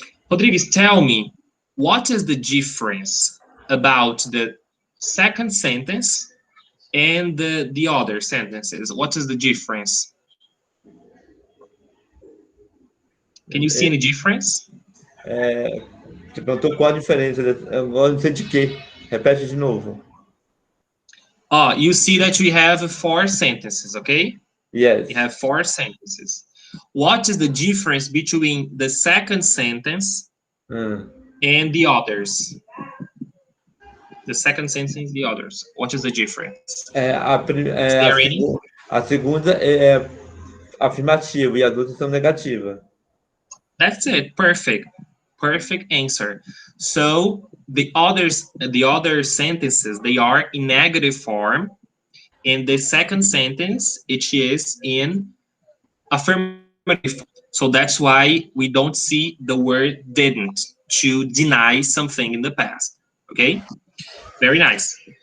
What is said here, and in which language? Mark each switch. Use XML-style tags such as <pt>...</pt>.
<en>Rodrigues, tell me, what is the difference about the second sentence and the other sentences? What is the difference? Can you see any difference?</en> <pt>É, te perguntou qual a diferença. Agora não sei de quê. Repete de novo.</pt> <en>You see that we have four sentences, okay? Yes. We have four sentences. What is the difference between the second sentence Hum. and the others? The second sentence and the others. What is the difference? Is there any?</en> <pt>A segunda é afirmativa e as outras são negativas.</pt> <en>That's it. Perfect. Perfect answer. So the other sentences, they are in negative form. In the second sentence, it is in affirmative. So that's why we don't see the word didn't to deny something in the past. Okay? Very nice.</en>